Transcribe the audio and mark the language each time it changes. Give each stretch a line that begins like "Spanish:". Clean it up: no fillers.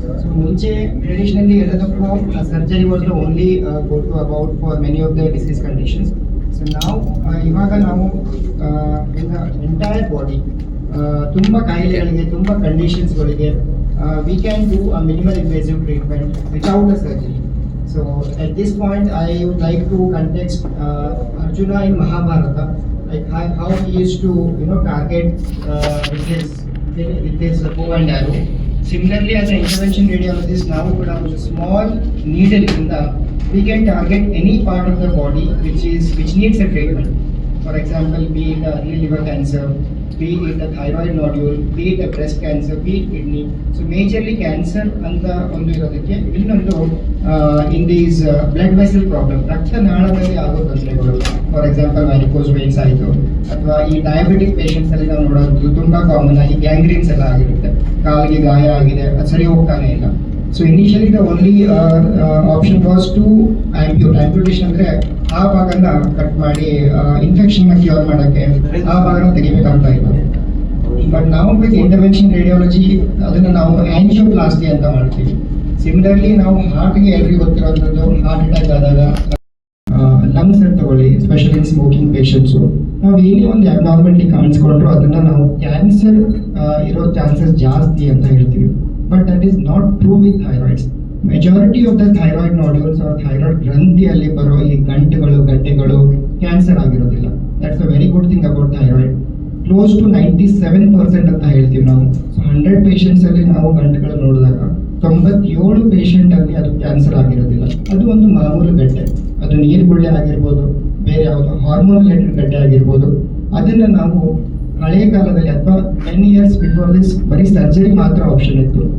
Kannada: So ಮುಂಚೆ traditionally ಎಲ್ಲದಕ್ಕೂ
English: Surgery was the only go to about for many of the disease conditions.
Kannada: So ಇವಾಗ ನಾವು
English: in the entire body
Kannada: ತುಂಬ ಕಾಯಿಲೆಗಳಿಗೆ, ತುಂಬ ಕಂಡೀಷನ್ಸ್ಗಳಿಗೆ
English: We can do a minimal invasive treatment without a surgery. So at this point, I would like to context Arjuna in Mahabharata, like how he used to target with his bow and arrow. Similarly, as an intervention radiologist, now we could have a small needle we can target any part of the body which needs a treatment. For example, be it early liver cancer, be it a thyroid nodule, be it a breast cancer, be it kidney. So majorly cancer
Kannada: ಅಂತ ಒಂದು ಇರೋದಕ್ಕೆ ಇನ್ನೊಂದು
English: in these blood vessel problem,
Kannada: ರಕ್ತನಾಳದಲ್ಲಿ ಆಗೋ ತೊಂದರೆಗಳು. For example varicose veins ಆಯಿತು, ಅಥವಾ ಈ diabetic patients ಅಲ್ಲಿ ನಾವು ನೋಡೋದು ತುಂಬ ಕಾಮನ್ ಆಗಿ ಗ್ಯಾಂಗ್ರೀನ್ಸ್ ಎಲ್ಲ ಆಗಿರುತ್ತೆ. ಕಾಲಿಗೆ ಗಾಯ ಆಗಿದೆ, ಅದು ಸರಿ ಹೋಗ್ತಾನೆ ಇಲ್ಲ.
English: so initially the only option was to amputation,
Kannada: ಅಂದರೆ ಆ ಭಾಗನ ಕಟ್ ಮಾಡಿ ಇನ್ಫೆಕ್ಷನ್ನ ಕ್ಯೂರ್ ಮಾಡೋಕ್ಕೆ ಆ ಭಾಗನ ತೆಗಿಬೇಕಾಗ್ತಾ ಇತ್ತು. ಬಟ್ ನಾವು ವಿತ್ ಇಂಟರ್ವೆನ್ಷನ್ ರೇಡಿಯಾಲಜಿ ಅದನ್ನು ನಾವು ಆಂಜಿಯೋಪ್ಲಾಸ್ಟಿ ಅಂತ ಮಾಡ್ತೀವಿ. ಸಿಮಿಲರ್ಲಿ ನಾವು ಹಾರ್ಟ್ಗೆ ಎಲ್ರಿಗೂ ಗೊತ್ತಿರೋಂಥದ್ದು, ಹಾರ್ಟ್ ಅಟ್ಯಾಕ್ ಆದಾಗ ಲಂಗ್ಸ್ ತಗೊಳ್ಳಿ, ಸ್ಪೆಷಲಿ ಸ್ಮೋಕಿಂಗ್ ಪೇಷಂಟ್ಸು, ನಾವು ಏನೇ ಒಂದು ಅಬ್ನಾರ್ಮಲಿಟಿ ಕಾಣಿಸ್ಕೊಂಡ್ರು ಅದನ್ನು ನಾವು ಕ್ಯಾನ್ಸರ್ ಇರೋ ಚಾನ್ಸಸ್ ಜಾಸ್ತಿ ಅಂತ ಹೇಳ್ತೀವಿ. But that is not true with thyroids. Majority of the thyroid nodules or thyroid ಗ್ರಂಥಿಯಲ್ಲಿ ಬರೋ ಈ ಗಡ್ಡೆಗಳು ಕ್ಯಾನ್ಸರ್ ಆಗಿರೋದಿಲ್ಲ. That's a very good thing about thyroid.
English: Close to 97%
Kannada: ಅಂತ ಹೇಳ್ತೀವಿ ನಾವು. ಸೊ 100 ಪೇಷಂಟ್ಸ್ ಅಲ್ಲಿ ನಾವು ಗಂಟೆಗಳು ನೋಡಿದಾಗ 97 ಪೇಷಂಟ್ ಅಲ್ಲಿ ಅದು ಕ್ಯಾನ್ಸರ್ ಆಗಿರೋದಿಲ್ಲ. ಅದು ಒಂದು ಮಾಮೂಲು ಗಡ್ಡೆ, ಅದು ನೀರುಗುಳ್ಳೆ ಆಗಿರ್ಬೋದು, ಬೇರೆ ಯಾವುದೋ ಹಾರ್ಮೋನ್ ರಿಲೇಟೆಡ್ ಗಡ್ಡೆ ಆಗಿರ್ಬೋದು. ಅದನ್ನು ನಾವು ಹಳೆಯ ಕಾಲದಲ್ಲಿ ಅಥವಾ
English: 10 years before this
Kannada: ಬರೀ ಸರ್ಜರಿ ಮಾತ್ರ ಆಪ್ಷನ್ ಇತ್ತು.